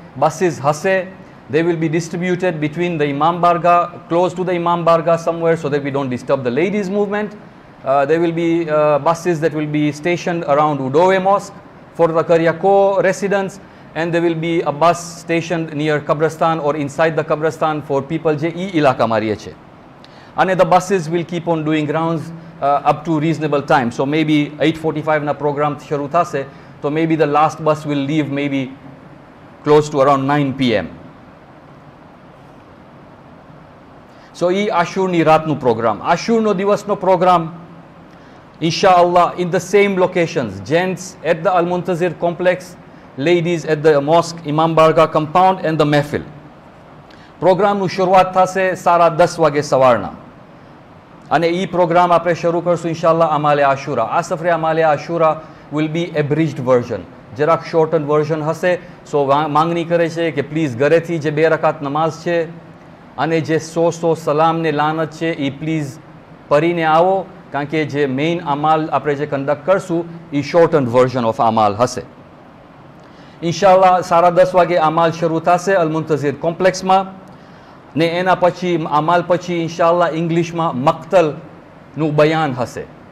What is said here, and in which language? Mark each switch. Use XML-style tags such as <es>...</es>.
<gu>buses હશે.</gu> <en>They will be distributed between the Imam Barga, close to the Imam Barga somewhere, so that we don't disturb the ladies movement. There will be buses that will be stationed around Udoe Mosque for the Karyako residents, and there will be a bus stationed near Kabristan or inside the Kabristan for people</en> <gu>je e ilaka mariye છે.</gu> <en>And the buses will keep on doing rounds up to reasonable time. So maybe 8:45</en> <gu>na program શરૂ થશે,</gu> <en>so maybe the last bus will leave maybe close to around 9 p.m.</en> <gu>So એ આશુરની રાતનું program. આશુરનો દિવસનો program</gu> <en>inshallah in the same locations. Gents at the Al-Muntazir complex, ladies at the mosque Imam Barga compound and the mehfil.</en> <gu>પ્રોગ્રામનું શરૂઆત થશે 10:30 વાગે સવારના, અને એ programme આપણે શરૂ કરશું ઇન્શાલ્લાહ અમાલે આશુરા. આ સફરે અમાલે Ashura</gu> <en>will be abridged version,</en> <gu>જરાક shortened version હશે. સો માંગણી કરે છે કે પ્લીઝ ઘરેથી જે 2 રકાત નમાઝ છે અને જે 100 સલામ ને લાનત છે એ પ્લીઝ પરીને આવો, કારણ કે જે મેઇન અમાલ આપણે જે કન્ડક્ટ કરશું એ</gu> <en>shortened version of</en> <gu>અમાલ હશે. ઇન્શાલ્લાહ 10:30 વાગે અમાલ શરૂ થશે અલ-મુંતઝિર કોમ્પ્લેક્સમાં, ને એના પછી અમાલ પછી ઇન્શાલ્લાહ ઇંગ્લિશમાં મક્તલનું બયાન હશે.</gu>